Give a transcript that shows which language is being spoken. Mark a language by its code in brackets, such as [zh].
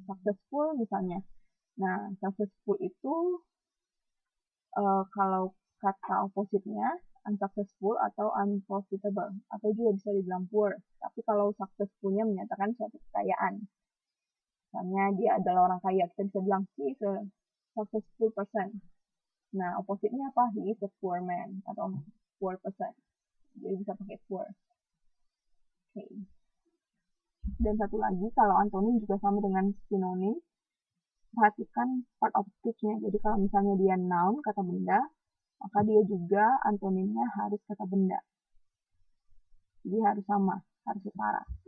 [id] Successful misalnya. Nah, successful itu kalau kata opposite-nya unsuccessful atau unprofitable, atau juga bisa dibilang poor. Tapi kalau successful-nya menyatakan suatu kekayaan. Misalnya dia adalah orang kaya, kita bisa bilang [en] he is a successful person. [id] Nah, opposite-nya apa? [en] He is a poor man atau poor person. [id] Jadi bisa pakai poor. Oke. Dan satu lagi, kalau antonim juga sama dengan sinonim. perhatikan part of speech-nya. Jadi kalau misalnya dia noun, kata benda, maka dia juga antonimnya harus kata benda. Jadi harus sama, harus setara.